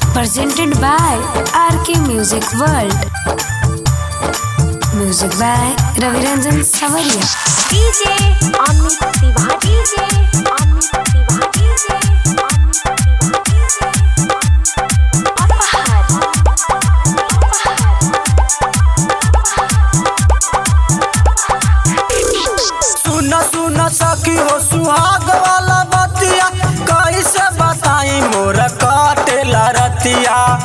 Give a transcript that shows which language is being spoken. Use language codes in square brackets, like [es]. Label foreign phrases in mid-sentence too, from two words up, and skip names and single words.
[en] presented by RK Music World. Music by Raviranjan Savaria. DJ Amit Tiwari, DJ Amit Tiwari, DJ Amit [bho] सुन सुन सखी हो सुहाग वाला बतिया, कैसे बताई मोर काटेला रतिया।